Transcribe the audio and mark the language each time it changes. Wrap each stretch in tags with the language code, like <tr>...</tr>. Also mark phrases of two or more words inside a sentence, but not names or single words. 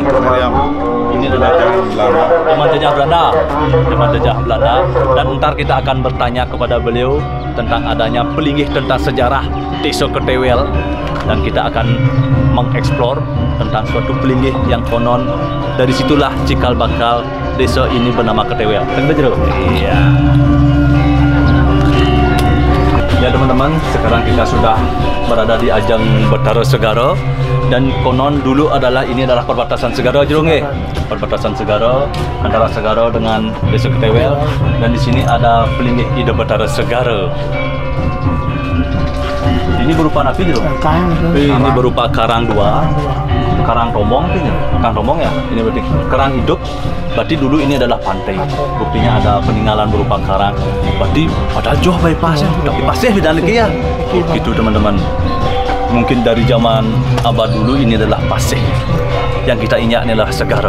<id>Ini adalah zaman jajah Belanda, dan ntar kita akan bertanya kepada beliau tentang adanya pelinggih tentang sejarah Desa Ketewel, dan kita akan mengeksplor tentang suatu pelinggih yang konon dari situlah cikal bakal desa ini bernama Ketewel. Iya. Ya teman-teman, sekarang kita sudah berada di ajang Betaro Segara, dan konon dulu ini adalah perbatasan Segara Jerunge. Perbatasan Segara antara Segara dengan Desa Ketewel, dan di sini ada pelinggih Ido Betaro Segara. Ini berupa napi Jerung? Ini berupa karang dua. Karang tombong ini, karang tombong ya. Ini berarti karang hidup. Berarti dulu ini adalah pantai. Buktinya ada peninggalan berupa karang. Berarti ada jauh bypass, tapi pasir di dalam ya. Gitu teman-teman. Mungkin dari zaman abad dulu ini adalah pasir. Yang kita injak ini adalah Segara.</id>